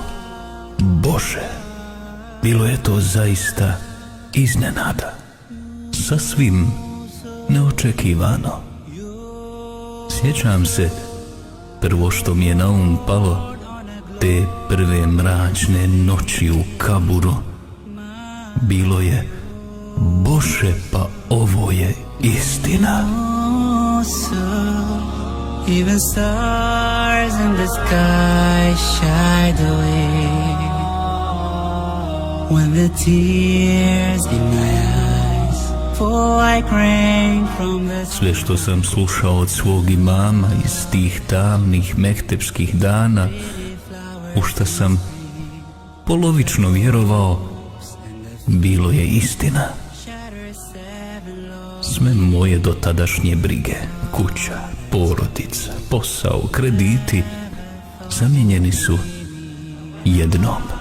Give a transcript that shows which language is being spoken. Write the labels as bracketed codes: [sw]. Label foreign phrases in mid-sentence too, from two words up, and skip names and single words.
[bs] Bože, bilo je to zaista iznenada, sasvim neočekivano. Sjećam se, prvo što mi je na um palo te prve mračne noći u kaburu bilo je: Bože, pa ovo je istina. [en] Even stars in the sky shied away when the tears in my eyes fall like rain from the sky. [bs] Sve što sam slušao od svog imama iz tih tamnih mehtepskih dana, u šta sam polovično vjerovao, bilo je istina. Sve moje dotadašnje brige, kuća, porodica, posao, krediti zamijenjeni su jednom.